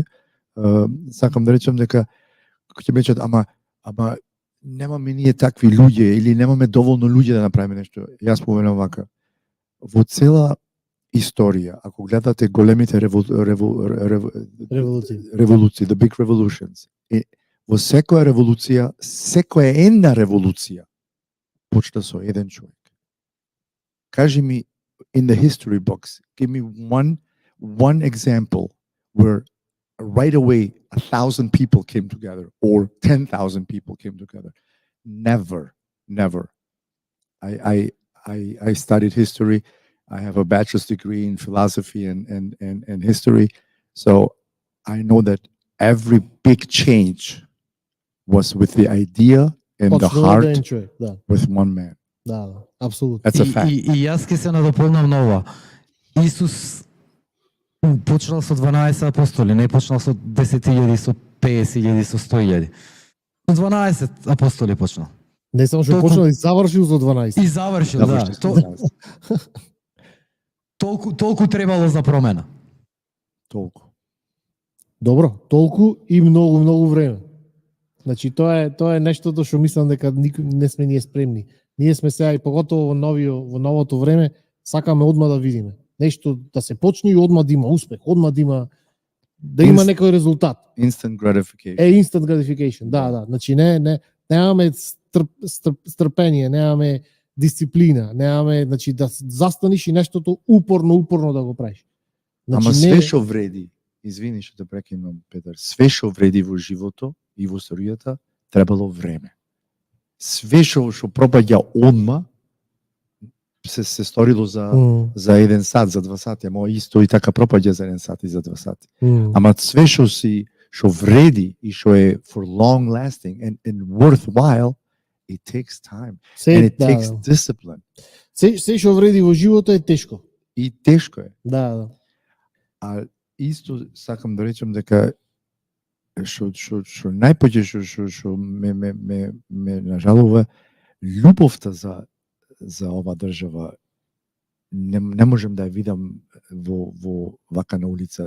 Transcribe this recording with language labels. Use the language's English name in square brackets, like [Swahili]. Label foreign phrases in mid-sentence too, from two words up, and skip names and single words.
[Macedonian] Сакам да речам дека ќе мечат, ама немаме ние такви луѓе или немаме доволно луѓе да направиме нешто. Јас поменам вака. Во цела историја, ако гледате големите револуции, [English] the big revolutions, [Macedonian] во секоја револуција, секоја една револуција почна со еден човек. Кажи ми, [English] in the history books, give me one example where right away 1,000 people came together or 10,000 people came together. Never. I studied history. I have a bachelor's degree in philosophy and history. So I know that every big change was with the idea and the heart with one man. [Macedonian] Да, апсолутно. [English] That's a fact. [Macedonian] И јас ќе се надополнам на ова. Исус почнал со 12 апостоли, не почнал со 10.000, со 50.000, со 100.000. Со 12 апостоли почнал. Не само што почнал, и завршил со 12. И завршил, да. Толку требало за промена. Толку. Добро, толку и многу време. Значи тоа е нештото што мислам дека не сме ние спремни. Ние сме сега и поготово во новото време сакаме одма да видиме. Нешто да се почне и одма да има успех, одма да има некој резултат. [English] Instant gratification. Instant gratification. [Macedonian] Да. Значи немаме стрпение, немаме дисциплина, немаме, значи да застаниш и нештото упорно да го правиш. Значи, ама све што вреди, извини што те прекинам, Петар, све што вреди во живото и во историјата требало време. Све што пропаѓа одма се сторило за 1 сат, за 2 сати, ама исто и така пропаѓа за 1 сат и за 2 сати. Ама све што вреди и што е [English] for long lasting and worthwhile, it takes time. And it takes discipline. [Macedonian] Се што вреди во живото е тешко. И тешко е. Да. А исто сакам да речем дека што најпоќе што ме нажалува, љубовта за ова држава не можем да ја видам во вака на улица.